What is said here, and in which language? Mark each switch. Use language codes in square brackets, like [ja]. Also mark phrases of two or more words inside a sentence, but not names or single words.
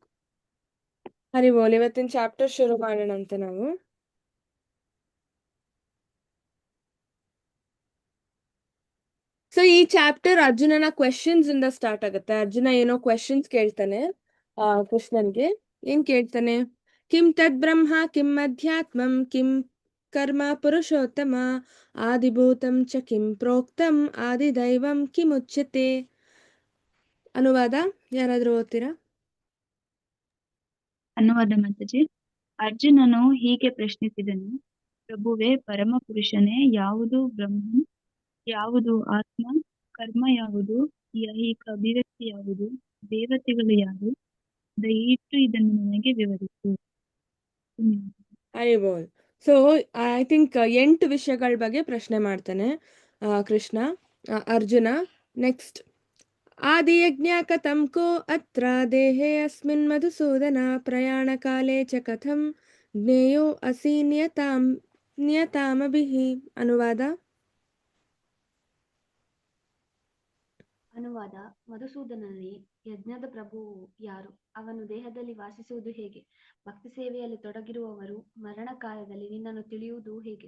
[kn] ಹರಿ ಬೋಲ್. ಇವತ್ತಿನ ಚಾಪ್ಟರ್ ಶುರು ಮಾಡೋಣಂತೆ ನಾವು. ಸೊ ಈ ಚಾಪ್ಟರ್ ಅರ್ಜುನನ ಕ್ವೆಶನ್ಸ್ ಇಂದ ಸ್ಟಾರ್ಟ್ ಆಗುತ್ತೆ. ಅರ್ಜುನ ಏನೋ ಕ್ವೆಶನ್ಸ್ ಕೇಳ್ತಾನೆ ಕೃಷ್ಣನ್ಗೆ. ಏನ್ ಕೇಳ್ತಾನೆ? [sa] ಕಿಂ ತದ್ ಬ್ರಹ್ಮ ಕಿಂ ಅಧ್ಯಾತ್ಮಂ ಕಿಂ ಕರ್ಮ ಪುರುಷೋತ್ತಮ ಆದಿಭೂತಂ ಚ ಕಿಂ ಪ್ರೋಕ್ತಂ ಆದಿದೈವಂ ಕಿಮುಚ್ಯತೆ. [kn] ಅನುವಾದ ಯಾರಾದ್ರೂ ಓದ್ತೀರಾ? ಅನುವಾದ ಮಾತಾಜಿ. ಅರ್ಜುನನು ಹೀಗೆ ಪ್ರಶ್ನಿಸಿದನು, ಪ್ರಭುವೇ, ಪರಮ ಪುರುಷನೇ, ಯಾವುದು ಬ್ರಹ್ಮ, ಯಾವುದು ಆತ್ಮ, ಕರ್ಮ ಯಾವುದು, ಐಹಿಕ ಅಭಿವ್ಯಕ್ತಿ ಯಾವುದು, ದೇವತೆಗಳು ಯಾರು, ದಯವಿಟ್ಟು ಇದನ್ನು ನನಗೆ ವಿವರಿಸು. ಹರಿಬೋಲ್. [en] so I think [kn] 8 ವಿಷಯಗಳ ಬಗ್ಗೆ ಪ್ರಶ್ನೆ ಮಾಡ್ತಾನೆ ಕೃಷ್ಣ ಅರ್ಜುನ. [sa] ನೆಕ್ಸ್ಟ್, ಆದಿಯಜ್ಞ ಕಥಂ ಕೋ ಅತ್ರ ದೇಹೇ ಅಸ್ಮಿನ್ ಮಧುಸೂದನ ಪ್ರಯಾಣ ಕಾಲೇ ಚ ಕಥಂ ಜ್ಞೇಯೋ ಅಸಿ ನಿಯತಾಮಭಿಃ. [kn] ಅನುವಾದ. ಅನುವಾದ. ಮಧುಸೂದನನೇ, ಯಜ್ಞದ ಪ್ರಭುವು ಯಾರು? ಅವನು ದೇಹದಲ್ಲಿ ವಾಸಿಸುವುದು ಹೇಗೆ? ಭಕ್ತಿ ಸೇವೆಯಲ್ಲಿ ತೊಡಗಿರುವವರು ಮರಣ ಕಾಲದಲ್ಲಿ ನಿನ್ನನ್ನು ತಿಳಿಯುವುದು ಹೇಗೆ?